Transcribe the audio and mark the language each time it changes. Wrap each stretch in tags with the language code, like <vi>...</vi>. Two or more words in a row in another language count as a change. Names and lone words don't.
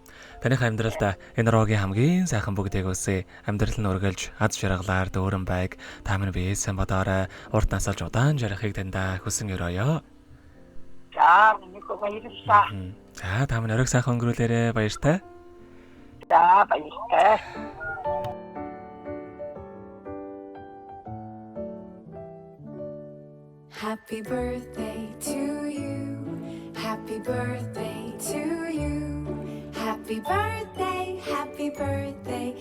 <mn>Таних амьдралд энэ рогийн хамгийн сайхан бүгдийг үсэ. Амьдрал нь үргэлж аз жаргалаар дүүрэн байг. Та минь биесэн бодоорой. Урт насалж удаан жарахыг тандаа хүсэн өрөөё. За миний хүү баярлалаа. За та минь оройг сайхан өнгөрүүлээрэ баяртай. За баяртай.</mn> <en>Happy birthday to you. Happy birthday to you. Happy birthday, happy birthday.</en>